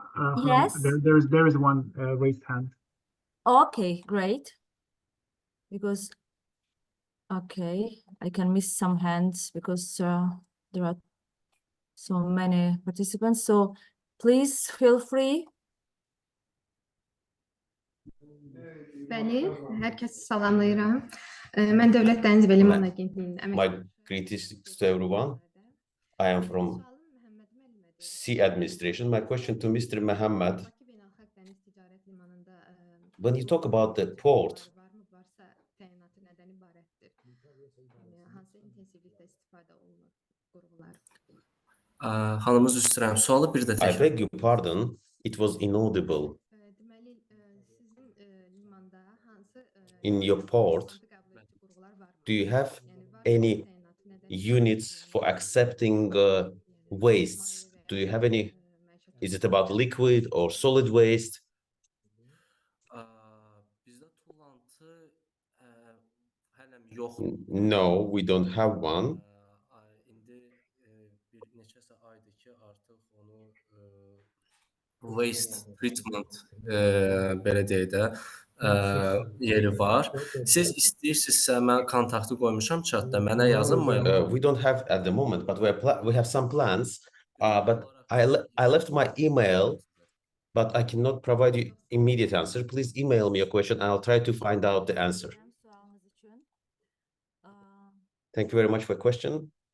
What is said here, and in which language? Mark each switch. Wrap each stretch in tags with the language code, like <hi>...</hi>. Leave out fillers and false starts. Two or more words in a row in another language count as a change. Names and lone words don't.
<en>Yes. There is one raised hand. Okay, great. Because okay, I can miss some hands because there are so many participants. So please feel free.</en> <az>Bəli, hər kəsi salamlayıram. Mən Dövlət Dəniz və Liman Agentliyindən</az> <en>My greetings to everyone. I am from Sea Administration. My question to Mr. Mohammed. When you talk about the port,</en> <az>Halımız üstürəm. Sualı bir də təkrar.</az> <en>I beg your pardon, it was inaudible. In your port, do you have any units for accepting wastes? Do you have any Is it about liquid or solid waste? No, we don't have one. Waste treatment</en> <az>belə deyək də yeri var. Siz istəyirsinizsə mən kontaktı qoymuşam chatda. Mənə yazın mı?</az> <en>We don't have at the moment, but we have some plans. But I left my email, but I cannot provide you immediate answer. Please email me a question and I'll try to find out the answer. Thank you very much for your question.</en>